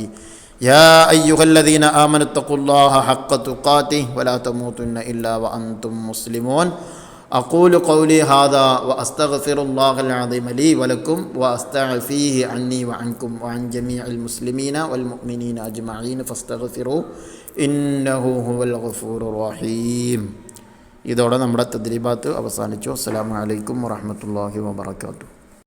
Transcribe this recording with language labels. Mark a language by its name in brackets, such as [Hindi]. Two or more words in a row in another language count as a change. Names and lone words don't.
[Arabic] يا أيها الذين آمنوا اتقوا الله حق تقاته ولا تموتن إلا وأنتم مسلمون. أقول قولي هذا وأستغفر الله العظيم لي ولكم وأستعفيه عني وعنكم وعن جميع المسلمين والمؤمنين أجمعين فاستغفروه إنه هو الغفور الرحيم. [Malayalam] ഇതോടെ നമ്മുടെ തദ്രീബാത്ത് അവസാനിച്ചു. [Arabic] السلام عليكم ورحمة الله وبركاته.